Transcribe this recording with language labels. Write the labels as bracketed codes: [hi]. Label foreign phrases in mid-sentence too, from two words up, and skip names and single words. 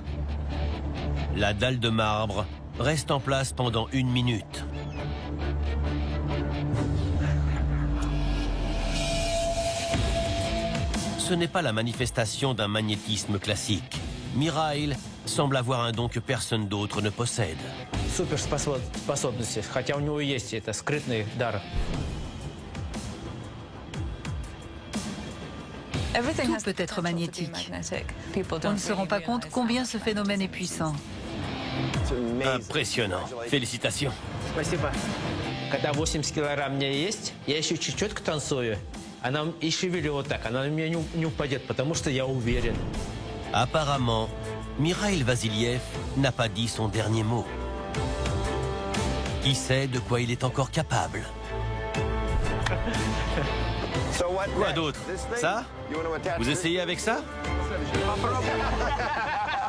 [fr] La dalle de marbre reste en place pendant 1 minute. Ce n'est pas la manifestation d'un magnétisme classique. Михаил semble avoir un don que personne d'autre ne possède. [ru] Суперспособности, хотя у него есть это скрытный дар. [fr] Tout peut être magnétique. On ne se rend pas compte combien ce phénomène est puissant. Impressionnant. Félicitations. [ru] Спасибо. Когда 80 килограмм у меня есть, я еще чуть-чуть танцую. Она и шевелю вот так, она на меня не упадет, потому что я уверен. [fr] Apparemment, Mikhail Vasiliev n'a pas dit son dernier mot. Qui sait de quoi il est encore capable? Quoi d'autre? Ça? Vous essayez avec ça?